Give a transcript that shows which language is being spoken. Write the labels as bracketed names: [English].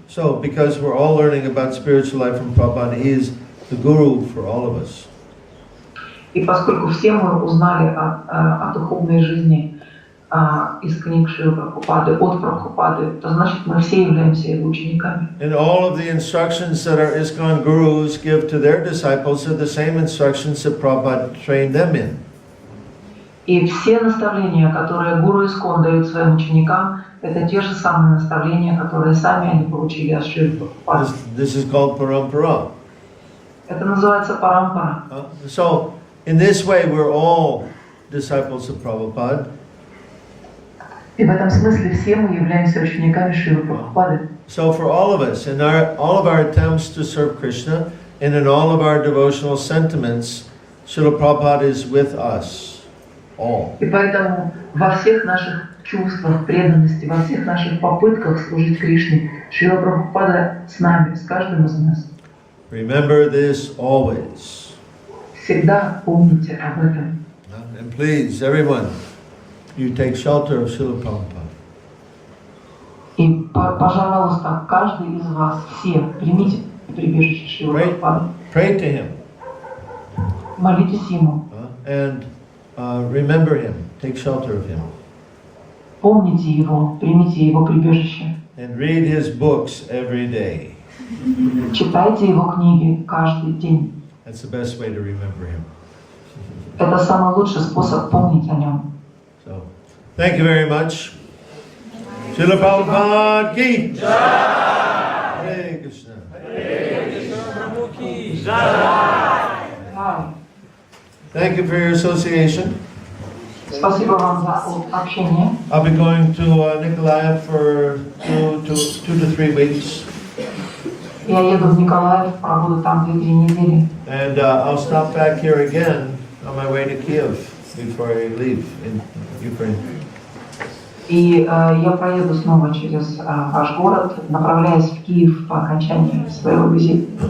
[English] So, because we're all learning about spiritual life from Prabhupada, he is the guru for all of us. [Russian] И поскольку все мы узнали о духовной жизни из книг Шрилы Прабхупады, от Прабхупады, то значит мы все являемся его учениками. [English] And all of the instructions that our ISKCON gurus give to their disciples are the same instructions that Prabhupada trained them in. [Russian] И все наставления, которые гуру ИСККОН дают своим ученикам, это те же самые наставления, которые сами они получили от Шрилы Прабхупады. [English] This is called parampara. [Russian] Это называется парампара. [English] So, in this way, we're all disciples of Prabhupada. [Russian] И в этом смысле все мы являемся учениками Шрилы Прабхупады. [English] So for all of us, in all of our attempts to serve Krishna, and in all of our devotional sentiments, Srila Prabhupada is with us, all. [Russian] И поэтому во всех наших чувствах преданности, во всех наших попытках служить Кришне, Шрила Прабхупада с нами, с каждым из нас. [English] Remember this always. [Russian] Всегда помните об этом. [English] And please, everyone, you take shelter of Srila Prabhupada. [Russian] И, пожалуйста, каждый из вас, все, примите прибежище Шрилы Прабхупады. [English] Pray to him. [Russian] Молитесь ему. [English] And remember him. Take shelter of him. [Russian] Помните его, примите его прибежище. [English] And read his books every day. [Russian] Читайте его книги каждый день. [English] That's the best way to remember him. [Russian] Это самый лучший способ помнить о нем. [English] So, thank you very much. Srila Bhagavad-Gita. Hare Krishna. Thank you for your association. [Russian] Спасибо вам за общение. [English] I'll be going to Nikolaev for 2 to 3 weeks. [Russian] Я еду в Николаев, пробуду там 2-3 недели. [English] And I'll stop back here again on my way to Kiev before I leave in Ukraine. [Russian] И я проеду снова через ваш город, направляясь в Киев по окончании своего визита.